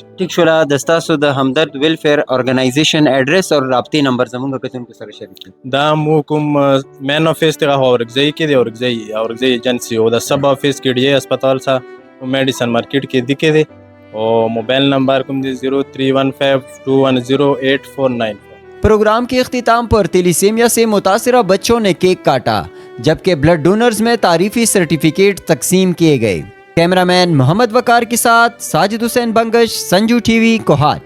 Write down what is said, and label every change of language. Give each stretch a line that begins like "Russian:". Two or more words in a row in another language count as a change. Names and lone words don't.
Pashto: ٹھیک شولا دستاسو د همدرد ویلفیر ارګنایزیشن ایڈریس او رابطې نمبر زموږ کتونکو سره شریک کړئ. دا مو کوم
English: main office
Pashto: ته اورګزای کې دی اورګزای ایجنسی او د
English: sub office
Pashto: کې دی هسپتال سره او
English: medicine market
Pashto: کې دی کې دی او
English: mobile number
Pashto: کوم دی 0315210849.
Urdu: پروگرام کے اختتام پر تیلیسیمیا سے متاثرہ بچوں نے کیک کاٹا جبکہ بلڈ ڈونرز میں تعریفی سرٹیفکیٹ تقسیم کیے گئے. کیمرہ مین محمد وقار کے ساتھ ساجد حسین بنگش، سنجو ٹی وی، کوہاٹ.